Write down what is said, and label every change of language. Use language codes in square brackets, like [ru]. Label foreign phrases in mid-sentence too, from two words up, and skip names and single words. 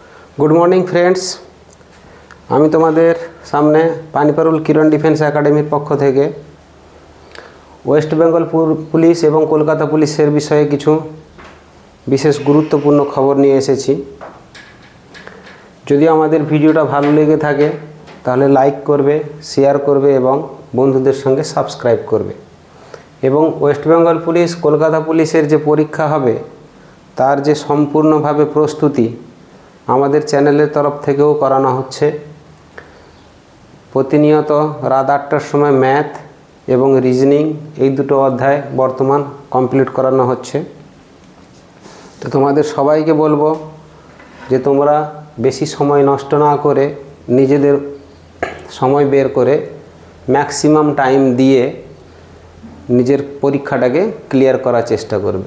[en] good morning friends [bn] আমি তোমাদের সামনে পানীপারুল কিরণ ডিফেন্স একাডেমির পক্ষ থেকে ওয়েস্ট বেঙ্গল পুলিশ এবং কলকাতা পুলিশের বিষয়ে কিছু বিশেষ গুরুত্বপূর্ণ খবর নিয়ে এসেছি। যদি আমাদের ভিডিওটা ভালো লেগে থাকে তাহলে লাইক করবে, শেয়ার করবে এবং বন্ধুদের সঙ্গে সাবস্ক্রাইব করবে এবং ওয়েস্ট বেঙ্গল পুলিশ কলকাতা পুলিশের যে পরীক্ষা হবে তার যে সম্পূর্ণভাবে প্রস্তুতি আমাদের চ্যানেলের তরফ থেকেও করানো হচ্ছে। প্রতিনিয়ত রাত 8টার সময় ম্যাথ এবং রিজনিং এই দুটো অধ্যায় বর্তমান কমপ্লিট করানো হচ্ছে। তো তোমাদের সবাইকে বলবো যে তোমরা বেশি সময় নষ্ট না করে নিজেদের সময় বের করে [en] maximum time [bn] দিয়ে নিজের পরীক্ষাটাকে ক্লিয়ার করার চেষ্টা করবে।